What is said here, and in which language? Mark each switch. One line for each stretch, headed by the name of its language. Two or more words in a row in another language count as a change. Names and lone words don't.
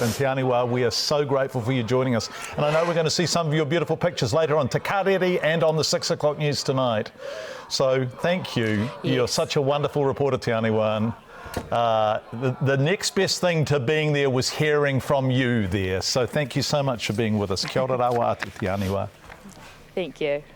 English: And Te Aniwa, we are so grateful for you joining us. And I know we're going to see some of your beautiful pictures later on Te Karere and on the 6 o'clock news tonight. So thank you. Yes. You're such a wonderful reporter, Te Aniwa. The next best thing to being there was hearing from you there. So thank you so much for being with us.
Māori: Kia ora rawa atu, Te Aniwa.
English: Thank you.